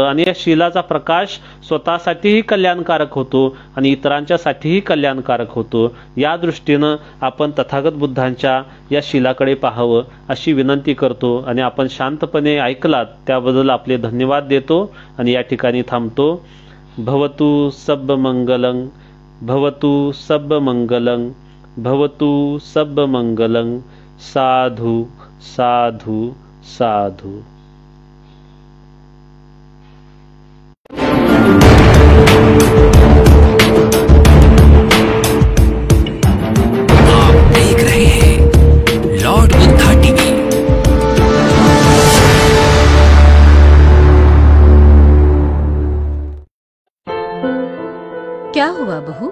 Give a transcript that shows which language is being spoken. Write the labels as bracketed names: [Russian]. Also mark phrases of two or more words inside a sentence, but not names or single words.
[Marathi] आणि या शीलाचा प्रकाश स्वतःसाठीही कल्याणकारक होतो आणि इतरांच्यासाठीही कल्याणकारक होतो. या दृष्टीनं आपण तथागत बुद्धांच्या या शीलाकडे पाहावं अशी विनंती करतो. आणि आपण शांतपणे ऐकलात त्याबद्दल आपले धन्यवाद देतो आणि या ठिकाणी थांबतो. [Pali] भवतु सब मंगलं, भवतु सब मंगलं, भवतु सब मंगलं. साधु साधु साधु. [Hindi] देख रहे हैं लॉर्ड बुद्धा टीवी। क्या हुआ बहू?